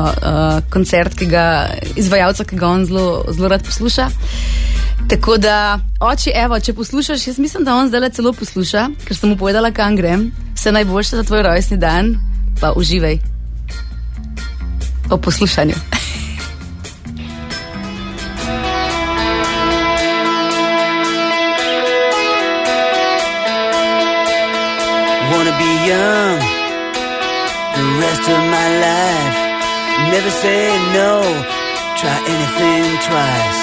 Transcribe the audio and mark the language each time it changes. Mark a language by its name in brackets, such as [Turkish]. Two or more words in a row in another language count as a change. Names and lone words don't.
[Slovenian] Koncert, izvajalca, ki ga on zelo rad posluša. Tako da, oči, evo, če poslušaš, jaz mislim, da on zdaj celo posluša, ker sem mu povedala, kam grem. Vse najboljše za tvoj rojstni dan, pa uživaj o poslušanju. [English] Wanna be young the rest of my life. Never say no, try anything twice.